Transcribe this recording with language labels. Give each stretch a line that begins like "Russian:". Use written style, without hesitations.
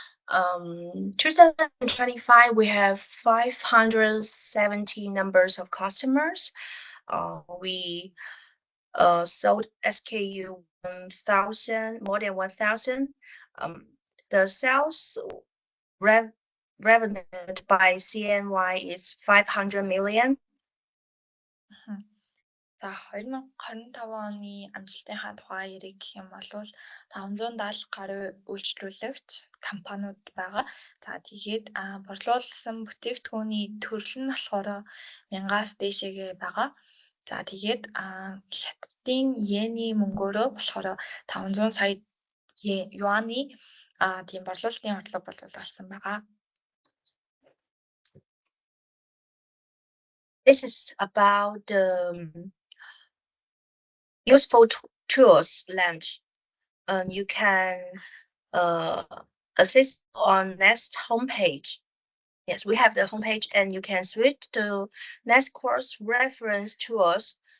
English: 2025, we have 570 numbers of customers. We sold SKU 1,000, more than 1,000. The sales revenue by CNY is 500 million.
Mongolian: За 2025 оны амжилтынхаа тухай ярих гэх юм бол 570 гаруй үйлчлүүлэгч компаниуд байгаа. За тэгээд борлуулсан бүтээгдэхүүний төрөл нь болохоор 1000-аас дээшээгээ байгаа. За тэгээд хятадын йений мөнгөөрөө болохоор 500 сая юаны тийм борлуулалтын орлого болсон байгаа.
English: This is about the useful tools launch. You can assist on Nest homepage. Yes, we have the homepage, and you can switch to Nest course reference tools.